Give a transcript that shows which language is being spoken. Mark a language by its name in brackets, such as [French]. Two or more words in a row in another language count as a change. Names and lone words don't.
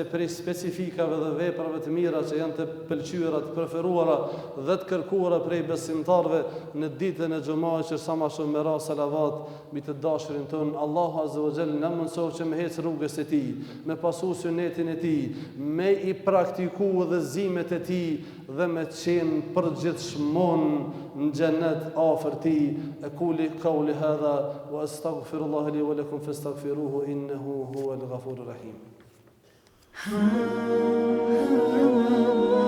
[Albanian] prej specifikave dhe veprave të mira që janë të pëlqyera, të preferuara dhe të kërkuara prej besimtarve në ditën e xumës, që sa më shumë me ra salavat mbi të dashurin ton, Allahu [Arabic] عز وجل [Albanian] na mëson që me hec rrugës e tij, me pasu sunetin e tij, me i praktiku udhëzimet e tij dhe me qenë përgjithshmon në xhenet afër tij. [Arabic] أقول قولي هذا وأستغفر الله لي ولكم فاستغفروه إنه هو الغفور الرحيم.